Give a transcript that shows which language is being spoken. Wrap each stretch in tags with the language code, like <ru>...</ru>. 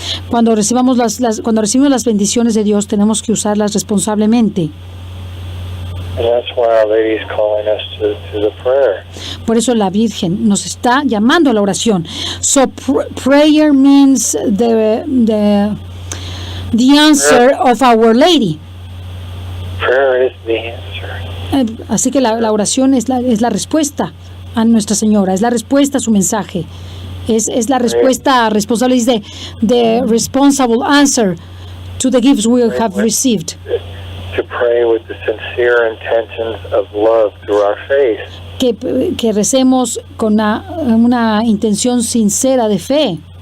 <es>Cuando recibimos las bendiciones de Dios, tenemos que usarlas responsablemente.</es> <en>And that's why Our Lady is calling us to the prayer.</en> <es>Por eso la Virgen nos está llamando a la oración.</es> <en>So prayer means the answer of Our Lady. Prayer is the answer.</en> <es>Así que la oración es la respuesta a Nuestra Señora, es la respuesta a su mensaje, es la respuesta responsable, es</es> <en>the responsible answer to the gifts we have received. To pray with the sincere intentions of love through our faith.</en> <es>Que recemos con una intención sincera de fe.</es>